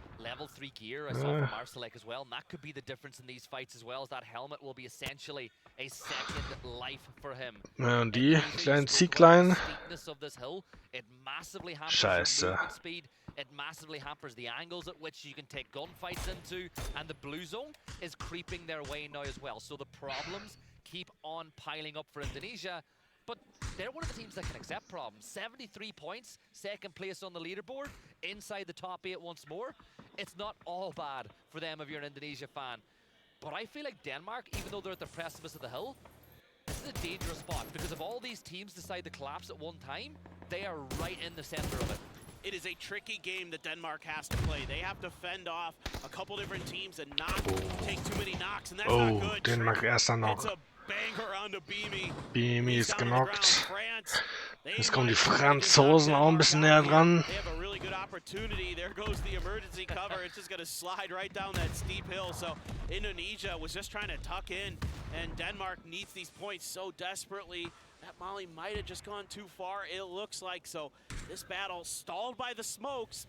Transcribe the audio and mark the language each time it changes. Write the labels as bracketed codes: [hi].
[en] Level 3 gear, I saw from Marsalek as well, and that could be the difference in these fights as well, as that helmet will be essentially a second life for him. [de] Ja, und die kleinen Zieglein. Scheiße. Scheiße. [en] It massively hampers the angles at which you can take gunfights into, and the blue zone is creeping their way now as well. So the problems keep on piling up for Indonesia, but they're one of the teams that can accept problems. 73 points, second place on the leaderboard, inside the top 8 once more. It's not all bad for them if you're an Indonesia fan. But I feel like Denmark, even though they're at the precipice of the hill, this is a dangerous spot, because if all these teams decide to collapse at one time, they are right in the center of it. It is a tricky game that Denmark has to play. They have to fend off a couple different teams and not take too many knocks, and that's not good. [de] Denmark erster noch. [en] It's a banger onto Beamy. [de] Beamy ist genockt. Jetzt kommen die Franzosen auch ein bisschen näher dran. [en] They have a really good opportunity. There goes the emergency cover. It's just going to slide right down that steep hill. So Indonesia was just trying to tuck in, and Denmark needs these points so desperately. That Molly might have just gone too far, it looks like. So this battle stalled by the smokes.